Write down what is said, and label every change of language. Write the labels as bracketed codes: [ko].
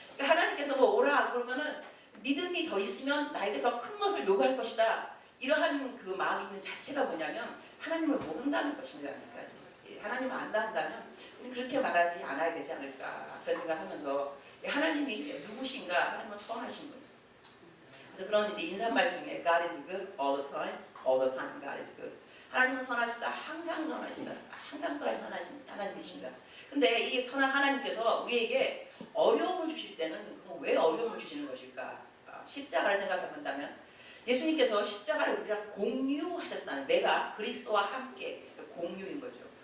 [ko] 그러니까 하나님께서 오라 그러면은 믿음이 더 있으면 나에게 더 큰 것을 요구할 것이다. 이러한 그 마음이 있는 자체가 뭐냐면 하나님을 모른다는 것입니다. 아직까지. 하나님을 안다 한다면 그렇게 말하지 않아야 되지 않을까 그런 생각하면서 하나님이 누구신가? 하나님은 선하신 분. 그래서 그런 이제 인사말 중에 [en] God is good all the time God is good. [ko] 하나님은 선하시다. 항상 선하시다. 항상 선하신 하나님이십니다. 근데 이 선한 하나님께서 우리에게 어려움을 주실 때는 왜 어려움을 주시는 것일까? 십자가를 생각해 본다면 예수님께서 십자가를 우리랑 공유하셨다는, 내가 그리스도와 함께 공유인 거죠.